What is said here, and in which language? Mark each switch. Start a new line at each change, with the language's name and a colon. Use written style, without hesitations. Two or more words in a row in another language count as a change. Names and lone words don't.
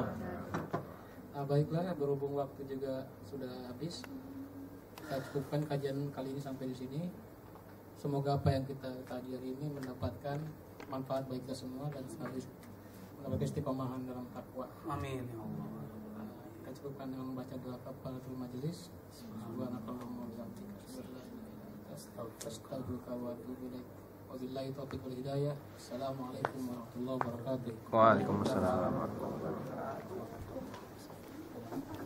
Indonesian: Baiklah, berhubung waktu juga sudah habis, kita cukupkan kajian kali ini sampai di sini. Semoga apa yang kita kaji hari ini mendapatkan manfaat bagi kita semua dan selalu mendapatkan istiqomahan dalam takwa.
Arabic: آمين يا الله.
Indonesian: Kita cukupkan dengan membaca doa
Arabic: كفارة المجلس. سبحانك اللهم وبحمدك، أشهد أن لا إله إلا أنت، أستغفرك وأتوب إليك. وبالله التوفيق والهداية. السلام عليكم ورحمة الله وبركاته. وعليكم السلام ورحمة الله وبركاته.